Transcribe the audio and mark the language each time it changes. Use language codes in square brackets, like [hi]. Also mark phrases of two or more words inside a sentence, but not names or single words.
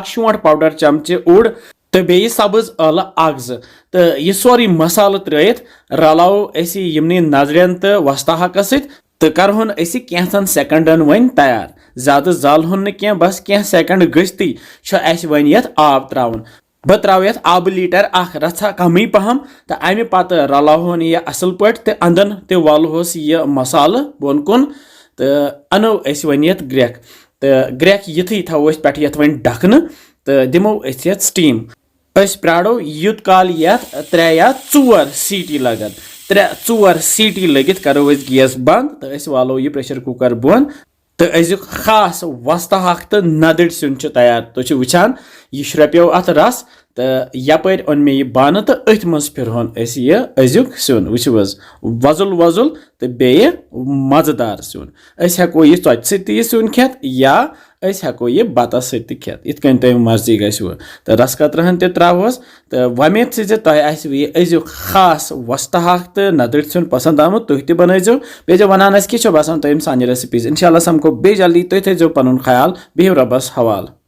[ks] शोंठ पाउडर चमचे ओड तो बे सब्ज ٲلہٕ 1-2 तो यह सोरे मसाला त्रत रलाओ यमनी नजरन तो वस्ता हकस तो करहोन कैंचन सेकंडन वन तैयार ज्यादा जालहोन न बस कैं सेकंड गश्ती वन यथ आब त्रावन बह त्रा यथ आब लीटर 1 रचा कम पहम तो अमे पत रलाहोन यह असल पे तो अंदन तो वलहोस यह मसाल बोन कुन तो अनो वन यथ ग्रेक युथी थो पे यथ वन ढकन तो दिमो यथ स्टीम प्राडो युत काल यथ 3 या 4 सीटी लगन 3-4 सीटी लगित करो गैस बंद तो वालो यह प्रेशर कुकर बोन तो अजुक खास वस्ता हक तो नदड़ सुन तैयार तो वुचान यह श्रप्यो अत रस तो यपर ओन मे यह बान तो अथ मज फिरहोन यह अजुक सुन वजुल तो बे मजेदार सुन हेको यह चोच सह सुन खेत या हेको यह बतस सह खेत इत तुम मर्जी गो तो रस कतरहन ते त्रावस तो वमेद से तुम अजुक खास वस्ता हक तो नदड़ सुन पसंद आमुत तुह तह बनजो बे वनान क्या बसान तुम सान रेसिपीज इंशाल्लाह समको बे जल्दी तुम थो पन ख्याल बिहु रबस हवाल।